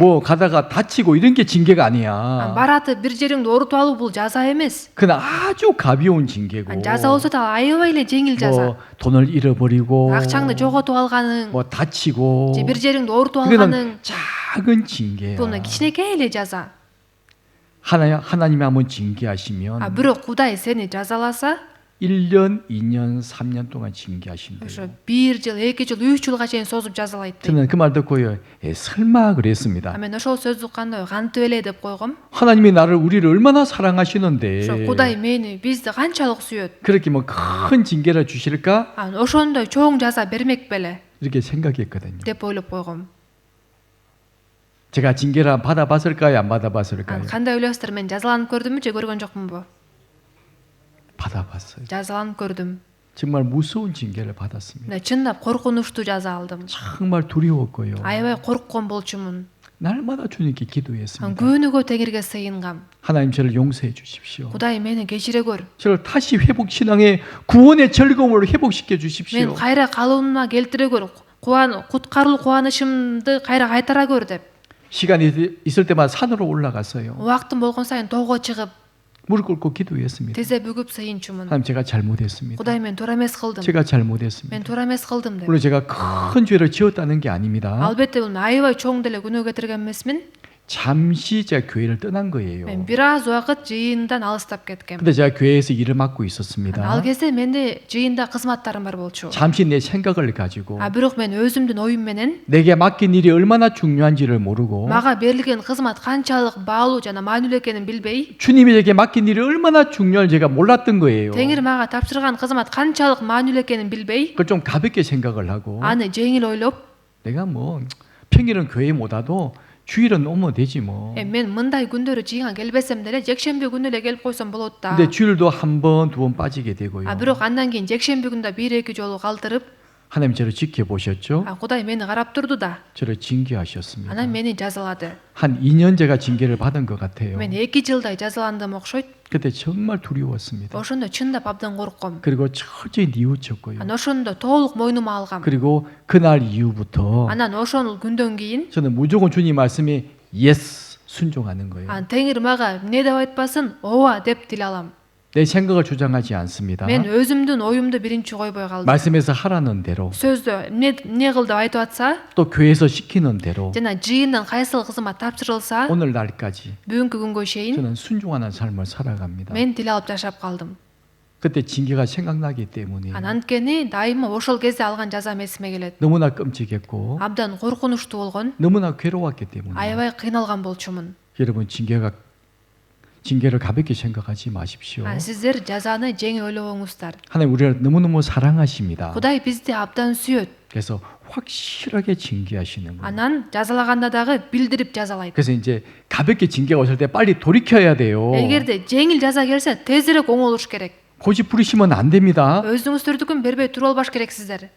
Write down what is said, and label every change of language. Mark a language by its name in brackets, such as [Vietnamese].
[Korean] 뭐 가다가 다치고 이런 게 징계가 아니야. [Kyrgyz] баратып бир жериңди оорутуп алуу бул жаза эмес. [Korean] 그건 아주 가벼운 징계고. [Kyrgyz] жаза болсо да аябай эле жеңил жаза. [Korean] 뭐 돈을 잃어버리고, [Kyrgyz] акчаңды жоготуп алганың, [Korean] 뭐 다치고, [Kyrgyz] же бир жериңди оорутуп [Korean] 그거는 [Kyrgyz] алганың, [Korean] 작은 징계야. [Kyrgyz] бул кичинекей эле жаза. [Korean] 하나님이 한번 징계하시면 [Kyrgyz] бирок Кудай сени жазаласа, [Korean] 1년, 2년, 3년 동안 징계하신대요. [Kyrgyz] ошо 1 жыл, 2 жыл, 3 жылга чейин созуп жазалайт. [Korean] 저는 그 말 듣고요. 설마 그랬습니다. [Kyrgyz] мен ошол сөздү укканда кантип эле деп койгом. [Korean] 하나님이 우리를 얼마나 사랑하시는데 [Kyrgyz] ошо Кудай мени, бизди канчалык сүйөт. [Korean] 그렇게 뭐 큰 징계를 주실까? [Kyrgyz] ошондой чоң жаза бермек беле [Korean] 이렇게 생각했거든요. [Kyrgyz] деп ойлоп койгом. [Korean] 제가 징계를 받아봤을까요? 안 받아봤을까요? [Kyrgyz] кандай ойлойсуздар, мен жазаланып көрдүмбү же көргөн жокмунбу? [Korean] 받아봤어요. [Kyrgyz] жазаланып көрдүм. [Korean] 정말 무서운 징계를 받았습니다. [Kyrgyz] Мына чындап коркунучтуу жаза алдым. [Korean] 정말 두려웠고요. [Kyrgyz] Аябай корккон болчумун. [Korean] 날마다 주님께 기도했습니다. [Kyrgyz] Күнүгө Теңирге сыйынгам. [Korean] 하나님 저를 용서해 주십시오. [Kyrgyz] Кудай мени кечире көр. [Korean] 저를 다시 회복 신앙의 구원의 즐거움을 회복시켜 주십시오. [Kyrgyz] Мен кайра калыбыма келтире көр. Куткарылуу кубанычымды кайра кайтара көр деп. [Korean] 시간이 있을 때마다 산으로 올라갔어요. [Kyrgyz] Убактым болгон сайын тоого чыгып, [Korean] 무릎 꿇고 기도했습니다. [Kyrgyz] тизе бүгүп сыйынчумун. [Korean] 하나님 제가 잘못했습니다. [Kyrgyz] Кудай мен туура эмес кылдым. [Korean] 제가 잘못했습니다. [Kyrgyz] Мен туура эмес кылдым деп. [Korean] 물론 제가 큰 죄를 지었다는 게 아닙니다. [Kyrgyz] Албетте бул аябай чоң деле күнөө кетирген эмесмин. [Korean] 잠시 제가 교회를 떠난 거예요. [Kyrgyz] Мен бир аз убакыт жыйындан алыстап кеткем. [Korean] 근데 제가 교회에서 일을 맡고 [Kyrgyz] Ал [Korean] 있었습니다. [Kyrgyz] кезде менде жыйында кызматтарым бар болчу. [Korean] 잠시 내 생각을 가지고 [Kyrgyz] Бирок мен өзүмдүн оюм менен [Korean] 내게 맡긴 일이 얼마나 중요한지를 모르고 [Kyrgyz] мага берилген кызмат канчалык баалуу жана маанилүү экенин билбей, [Korean] 주님에게 맡긴 일이 얼마나 중요한지 제가 몰랐던 거예요. [Kyrgyz] Теңир мага тапшырган кызмат канчалык маанилүү экенин билбей, [Korean] 그걸 좀 가볍게 생각을 하고 [Kyrgyz] аны жеңил ойлоп, [Korean] 내가 뭐 평일은 교회 못 와도 주일은 오면 되지 뭐. [Kyrgyz] мен мындай күндөрү жыйынга келбесем деле жекшемби күнү эле келип койсом болот да. [Korean] 근데 주일도 한 번, 두 번 빠지게 되고요. [Kyrgyz] Бирок андан кийин жекшемби күндө 1-2 жолу калтырып, [Korean] 하나님 저를 지켜보셨죠? [Kyrgyz] Кудай мени карап турду да. [Korean] 저를 징계하셨습니다. [Kyrgyz] Анан мени жазалады. [Korean] 한 2년 제가 징계를 받은 것 같아요. [Kyrgyz] Мен 2 жылдай жазаландым окшойт. [Korean] 그때 정말 두려웠습니다. [Kyrgyz] Ошондо чындап абдан коркком. [Korean] 그리고 철저히 뉘우쳤고요. [Kyrgyz] Анан ошондо толук мойнума алгам. [Korean] 그리고 그날 이후부터 [Kyrgyz] Анан ошол күндөн кийин [Korean] 저는 무조건 주님 말씀에 yes 순종하는 거예요. [Kyrgyz] Теңир мага эмне деп айтпасын, ооба деп тил алам. [Korean] 내 생각을 주장하지 않습니다. [Kyrgyz] Мен өзүмдүн оюмду биринчи койбой калдым. [Korean] 말씀에서 하라는 대로 [Kyrgyz] Сөздө эмне кыл деп айтып атса, [Korean] 또 교회에서 시키는 대로 [Kyrgyz] жана жыйындан кайсыл кызмат тапшырылса, [Korean] 오늘날까지 [Kyrgyz] бүгүнкү күнгө чейин [Korean] 저는 순종하는 삶을 살아갑니다. [Kyrgyz] мен тил алып жашап калдым. [Korean] 그때 징계가 생각나기 때문에 [Kyrgyz] Анткени дайыма ошол кезде алган жазам эсиме келет. [Korean] 너무나 끔찍했고 [Kyrgyz] Абдан коркунучтуу болгон, [Korean] 너무나 괴로웠기 때문에 [Kyrgyz] аябай кыйналган болчумун. [Korean] 여러분 징계를 가볍게 생각하지 마십시오. [Kyrgyz] Сиздер жазаны жеңил ойлобоңуздар. [Korean] 하나님 우리를 너무너무 사랑하십니다. [Kyrgyz] Кудай бизди абдан сүйөт. [Korean] 그래서 확실하게 징계하시는 거예요. [Kyrgyz] Анан жазалаганда дагы билдирип жазалайт. [Korean] 그래서 이제 가볍게 징계가 오실 때 빨리 돌이켜야 돼요. [Kyrgyz] Эгерде жеңил жаза келсе, тезирээк оңолуш керек. [Korean] 고집 부리시면 안 됩니다. [Kyrgyz] Өзүңүздөрдүкүн бербей туруп албаш керексиздер.